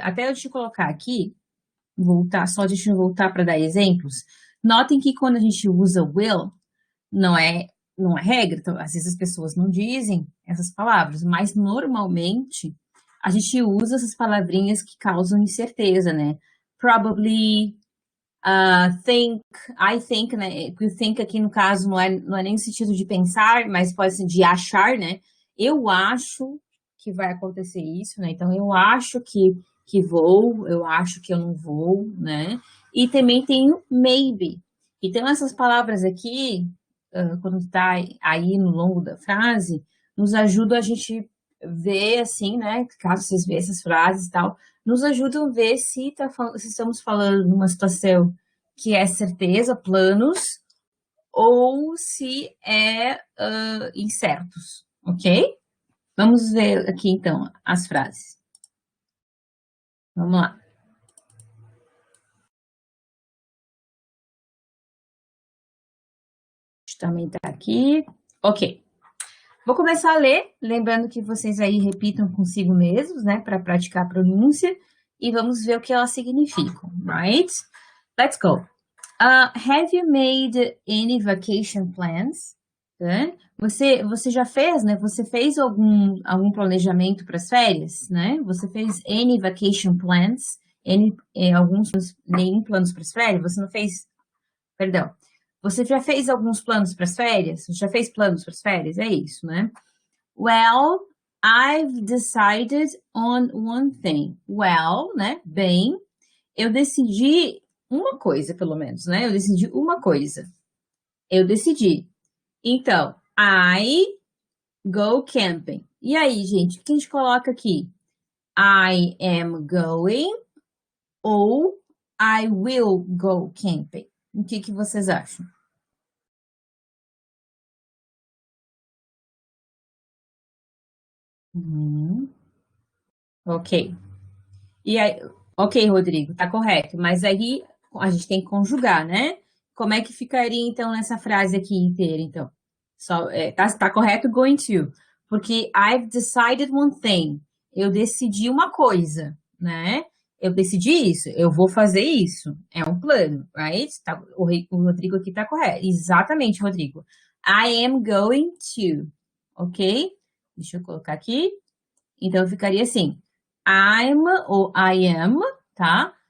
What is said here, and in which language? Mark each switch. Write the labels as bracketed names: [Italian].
[Portuguese] Até eu te colocar aqui, deixa eu voltar para dar exemplos. Notem que quando a gente usa will, não é, não é regra, então, às vezes as pessoas não dizem essas palavras, mas normalmente a gente usa essas palavrinhas que causam incerteza, né? [English] Probably, think, I think, né? [Portuguese] O think aqui no caso não é nem no sentido de pensar, mas pode ser de achar, né? Eu acho que vai acontecer isso, né? Então eu acho que vou, eu acho que eu não vou, né? E também tem o maybe. Então essas palavras aqui, quando está aí no longo da frase, nos ajuda a gente ver assim, né? Caso vocês vejam essas frases e tal, nos ajudam a ver se estamos falando numa situação que é certeza, planos, ou se é incertos, ok? Vamos ver aqui então as frases. Vamos lá. Também tá aqui. Ok. Vou começar a ler, lembrando que vocês aí repitam consigo mesmos, né, para praticar a pronúncia, e vamos ver o que elas significam, right? [English] Let's go. Have you made any vacation plans? [Portuguese] Né? Você já fez, né? Você fez algum planejamento para as férias, né? Você fez any vacation plans? Nenhum planos para as férias? Você não fez, perdão. Você já fez alguns planos para as férias? Você já fez planos para as férias? É isso, né? [English] Well, I've decided on one thing. [Portuguese] Well, né? Bem, eu decidi uma coisa, pelo menos, né? Eu decidi uma coisa. Eu decidi. [English] Então, I go camping. [Portuguese] E aí, gente, o que a gente coloca aqui? [English] I am going ou I will go camping? [Portuguese] O que vocês acham? Uhum. Ok. E aí, ok, Rodrigo, tá correto. Mas aí a gente tem que conjugar, né? Como é que ficaria então nessa frase aqui inteira, então? Tá correto going to, porque [English] I've decided one thing. [Portuguese] Eu decidi uma coisa, né? Eu decidi isso, eu vou fazer isso. É um plano, right? O Rodrigo aqui tá correto. Exatamente, Rodrigo. [English] I am going to, [Portuguese] ok? Deixa eu colocar aqui. Então ficaria assim: I'm ou I am, tá?